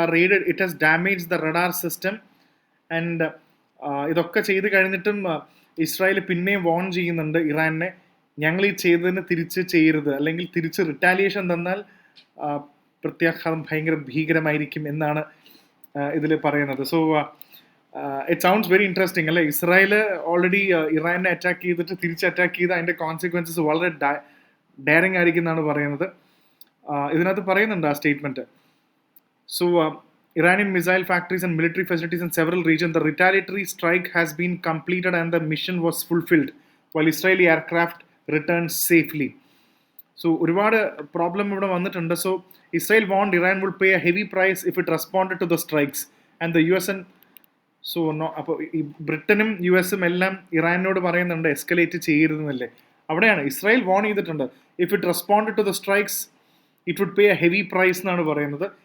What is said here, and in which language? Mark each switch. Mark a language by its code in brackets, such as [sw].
[ml] ആ raid [en] it has damage the radar system [ml] and ഇതൊക്കെ ചെയ്ത് കഴിഞ്ഞിട്ടും ഇസ്രായേൽ പിന്നെയും വാൺ ചെയ്യുന്നുണ്ട് ഇറാനെ, ഞങ്ങൾ ഈ ചെയ്തതിന് തിരിച്ച് ചെയ്യരുത്, അല്ലെങ്കിൽ തിരിച്ച് റിറ്റാലിയേഷൻ തന്നാൽ പ്രത്യാഘാതം ഭയങ്കര ഭീകരമായിരിക്കും എന്നാണ് ഇതിൽ പറയുന്നത്. [en] so it sounds very interesting [ml] അല്ലേ. ഇസ്രായേൽ ഓൾറെഡി ഇറാനെ അറ്റാക്ക് ചെയ്തിട്ട് തിരിച്ച് അറ്റാക്ക് ചെയ്ത് അതിൻ്റെ കോൺസിക്വൻസസ് വളരെ ഡയറിങ് ആയിരിക്കും എന്നാണ് പറയുന്നത്. ഇതിനകത്ത് പറയുന്നുണ്ട് ആ statement. [en] So Iranian missile factories and military facilities in several regions. The retaliatory strike has been completed and the mission was fulfilled while Israeli aircraft returned safely. So [ml] ഒരുപാട് പ്രോബ്ലം ഇവിടെ വന്നിട്ടുണ്ട്. [en] so Israel want Iran will pay a heavy price if it responded to the strikes and the US and so [ml] അപ്പോൾ ഈ ബ്രിട്ടനും US എല്ലാം ഇറാനോട് പറയുന്നുണ്ട് escalate ചെയ്യരുതെന്നല്ലേ. അവിടെയാണ് Israel warn ചെയ്തിട്ടുണ്ട്. [en] if it responded to the strikes it would pay a heavy price [ml] എന്നാണ് പറയുന്നത്.